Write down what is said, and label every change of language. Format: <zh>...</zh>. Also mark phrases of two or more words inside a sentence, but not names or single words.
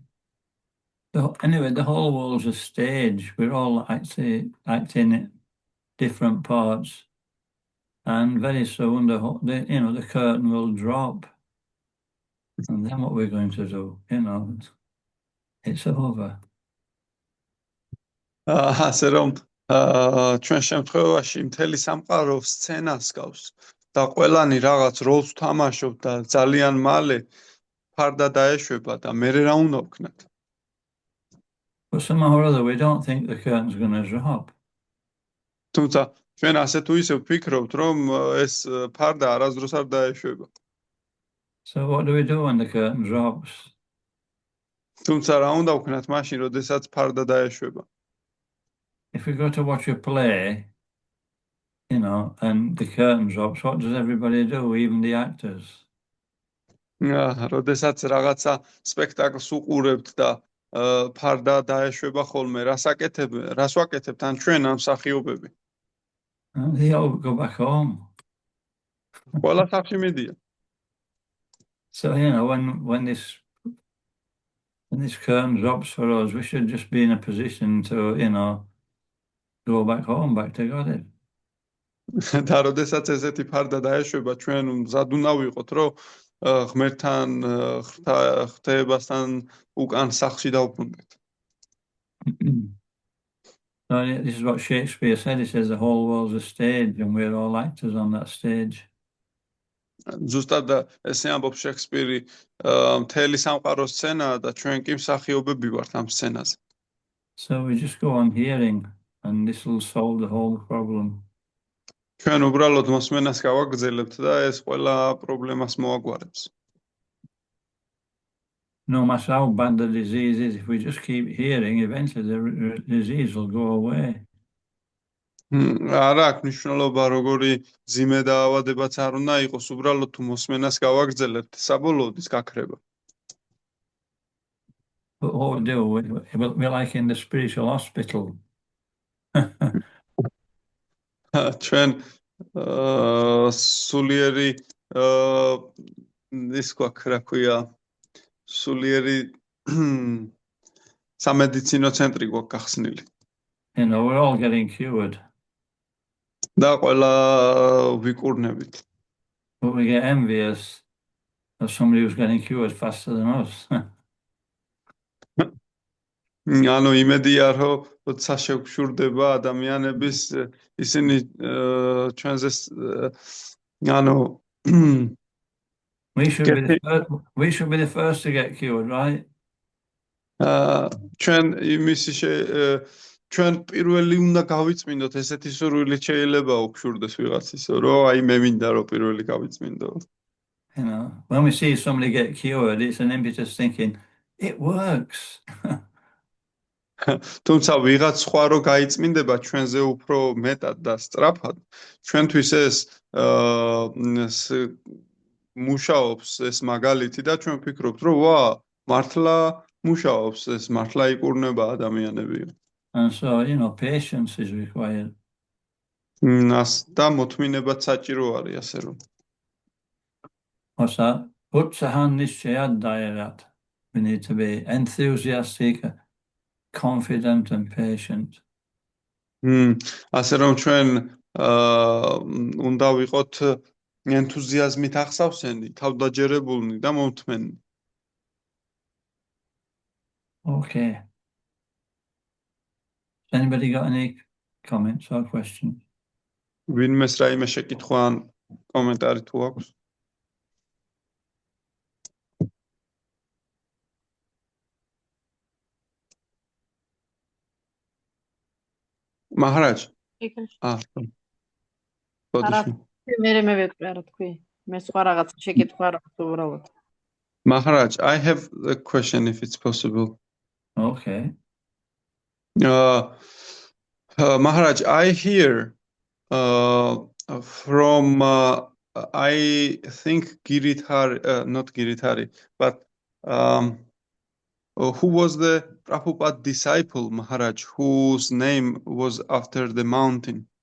<en>Anyway, the whole world's a stage. We're all acting different parts. And very soon, the curtain will drop. And then what we're going to do, it's over.</en> <ka>ასე რომ ჩვენ შემთხვევაში მთელი სამყარო სცენას გავს და ყველანი რაღაც როლს თამაშობ და ძალიან მალე ფარდა დაეშვება და მე რა უნდა ვქნათ.</ka> <en>But somehow or other, we don't think the curtain's going to drop.</en> <ka>თუმცა ჩვენ ასე თუ ისე ვფიქრობთ, რომ ეს ფარდა არასდროს არ დაეშვება.</ka> <en>So what do we do when the curtain drops?</en> <ka>თუმცა რა უნდა ვქნათ მაშინ, როდესაც ფარდა დაეშვება?</ka> <en>If we go to watch a play, and the curtain drops, what does everybody do, even the actors?</en> <ka>როდესაც რაღაცა სპექტაკლს უყურებთ და ფარდა დაეშვება ხოლმე, რას ვაკეთებთ ან ჩვენ ამ მსახიობები?</ka> <en>They all go back home.</en> <ka>ყველა სახში მიდიან.</ka> <en>So, when this curtain drops for us, we should just be in a position to, go back home, back to God.</en> <ka>და როდესაც ესეთი ფარდა დაეშვება, ჩვენ მზად უნდა ვიყოთ, რომ ღმერთთან ღვთაებასთან უკან სახლში დავბრუნდეთ.</ka> <en>So this is what Shakespeare said. He says the whole world's a stage and we're all actors on that stage.</en> <ka>ზუსტად ესე ამბობს შექსპირი, მთელი სამყარო სცენაა და ჩვენ კი მსახიობები ვართ ამ სცენაზე.</ka> <en>So we just go on hearing and this will solve the whole problem.</en> <ka>ჩვენ უბრალოდ მოსმენას გავაგრძელებთ და ეს ყველა პრობლემას მოაგვარებს.</ka> <en>No matter how bad the disease is, if we just keep hearing, eventually the disease will go away.</en> <ka>არა აქვს მნიშვნელობა როგორი ძიმე დაავადებაც არ უნდა იყოს, უბრალოდ თუ მოსმენას გავაგრძელებთ, საბოლოოდ ის გაქრება.</ka> <en>But what we do, we're like in the spiritual hospital.</en> <ka>ჩვენ სულიერი ის რა ქვია, სულიერი სამედიცინო ცენტრი გვაქვს გახსნილი.</ka> <en>We're all getting cured.</en> <ka>და ყველა ვიკურნებით.</ka> <en>But we get envious of somebody who's getting cured faster than us.</en> <ka>ანუ იმედია, რომ როცა შეგვშურდება ადამიანების ისინი ჩვენზე</ka> <en>we should be the first to get cured, right?</en> <ka>ჩვენ პირველი უნდა გავიწმინდოთ, ესეთი სურვილი შეიძლება უგშურდეს ვიღაცის, რომ აი მე მინდა რომ პირველი გავიწმინდო.</ka> <en>When we see somebody get cured, it's an impetus thinking, it works.</en> <ka>თუმცა ვიღაც სხვა რო გაიწმინდება ჩვენზე უფრო მეტად და სწრაფად, ჩვენთვის ეს მუშაობს ეს მაგალითი და ჩვენ ვფიქრობთ, რომ ვა, მართლა მუშაობს ეს, მართლა იკურნება ადამიანები.</ka> <en>And so, patience is required.</en> <ka>და მოთმინებაც საჭირო არის, ასე რომ.</ka> <en>What's that? We need to be enthusiastic, confident and patient.</en> <ka>ასე რომ ჩვენ უნდა ვიყოთ ენთუზიაზმით ახსავსენი, თავდაჯერებულნი და მომთმენი.</ka> <en>Okay. Anybody got any comments or questions?</en> <ka>ვინმეს რაიმე შეკითხვა ან კომენტარი თუ აქვს? მაჰარაჯ. მე ვეკვე რა თქვი. მე სხვა რაღაც შეკითხვა რა უბრალოდ.</ka> <en>Maharaj, I have a question if it's possible. Okay. Maharaj, I hear from I think Giridhari, not Giridhari, but who was the Prabhupada disciple, Maharaj, whose name was after the mountain?</en>